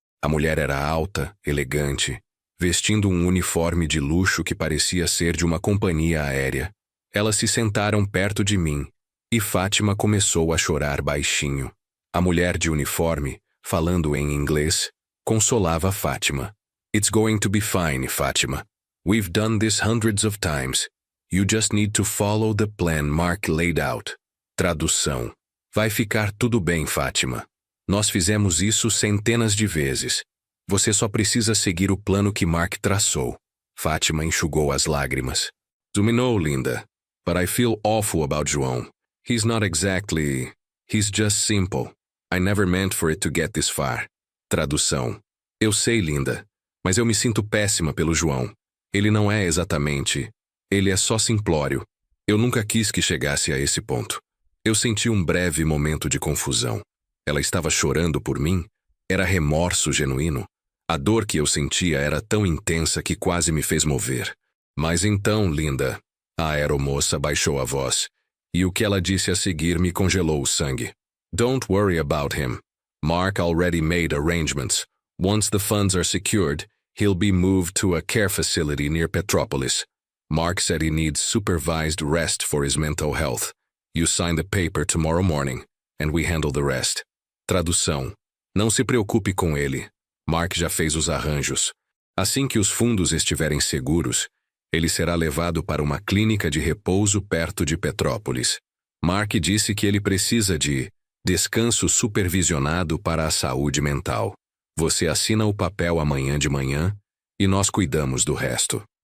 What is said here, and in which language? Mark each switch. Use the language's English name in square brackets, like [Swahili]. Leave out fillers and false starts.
[Portuguese] A mulher era alta, elegante, vestindo um uniforme de luxo que parecia ser de uma companhia aérea. Elas se sentaram perto de mim, e Fátima começou a chorar baixinho. A mulher de uniforme, falando em inglês, consolava Fátima. [English] It's going to be fine, Fátima. We've done this hundreds of times. You just need to follow the plan Mark laid out. [Portuguese] Tradução. Vai ficar tudo bem, Fátima. Nós fizemos isso centenas de vezes. Você só precisa seguir o plano que Mark traçou. Fátima enxugou as lágrimas. [English] You know, Linda, but I feel awful about João. He's not exactly... He's just simple. I never meant for it to get this far. [Portuguese] Tradução. Eu sei, Linda, mas eu me sinto péssima pelo João. Ele não é exatamente... Ele é só simplório. Eu nunca quis que chegasse a esse ponto. Eu senti um breve momento de confusão. Ela estava chorando por mim? Era remorso genuíno? A dor que eu sentia era tão intensa que quase me fez mover. Mas então, Linda, a aeromoça baixou a voz. E o que ela disse a seguir me congelou o sangue. [English] Don't worry about him. Mark already made arrangements. Once the funds are secured, he'll be moved to a care facility near Petropolis. Mark said he needs supervised rest for his mental health. You sign the paper tomorrow morning, and we handle the rest. [Portuguese] Tradução. Não se preocupe com ele. Mark já fez os arranjos. Assim que os fundos estiverem seguros, ele será levado para uma clínica de repouso perto de Petrópolis. Mark disse que ele precisa de descanso supervisionado para a saúde mental. Você assina o papel amanhã de manhã e nós cuidamos do resto.